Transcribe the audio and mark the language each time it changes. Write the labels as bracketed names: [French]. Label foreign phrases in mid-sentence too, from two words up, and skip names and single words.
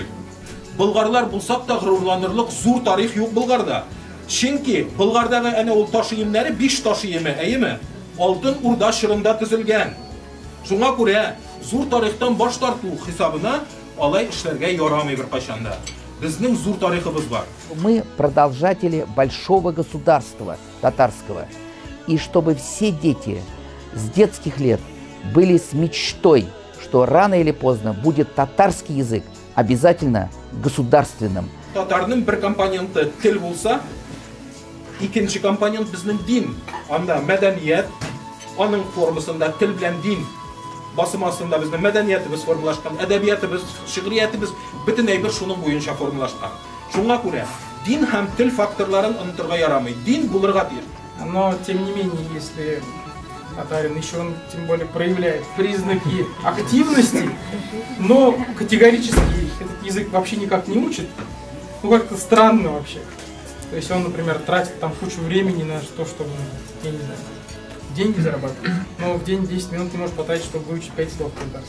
[Tatar] Болгарлар булсак та горурланырлык зур тарих юк Болгарда. Чөнки Болгардагы әнә ул таш киемнәре 5 таш киеме, әйеме? Алтын Урда чорында төзелгән. Шуңа күрә зур тарихтан баш тарту хисабына алай эшләргә ярамый бер кайчанда. Безнең зур тарихыбыз бар. [Russian] Мы продолжатели большого государства татарского. И чтобы все дети с детских лет были с мечтой, что рано или поздно будет татарский язык обязательно государственным. [Tatar] Татарның бер компоненты тел булса, икенче компонент безнең дин. Анда мәдәният, аның формасында тел белән дин. Басым астында безнең мәдәниятебез формалашкан, әдәбиятыбыз, шигъриятыбыз бөтенләй бер шуның буенча формалашкан. Шуңа күрә дин һәм тел факторларын онытырга ярамый. Дин булырга тиеш. [Russian] Но, тем не менее, если татарин еще он тем более проявляет признаки активности, но категорически этот язык вообще никак не учит, ну как-то странно вообще. То есть он, например, тратит там кучу времени на то, чтобы, я не знаю, деньги зарабатывать, но в день 10 минут не может потратить, чтобы выучить 5 слов татарских.